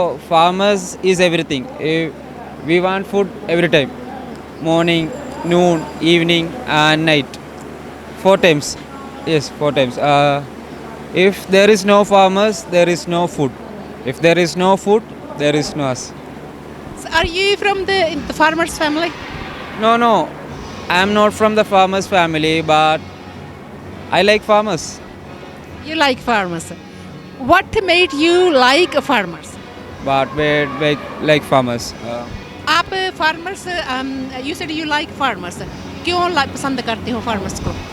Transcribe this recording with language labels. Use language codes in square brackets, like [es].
[en] Farmers is everything, we want food every time, morning, noon, evening and night, 4 times. Yes, 4 times. If there is no farmers, there is no food. If there is no food, there is no us. So are you from the farmers family? No, I am not from the farmers family, but I like farmers. You like farmers. What made you like farmers? But we like farmers. [hi] आप farmers [en] you said you like farmers, [hi] क्यों पसंद करते हो farmers को?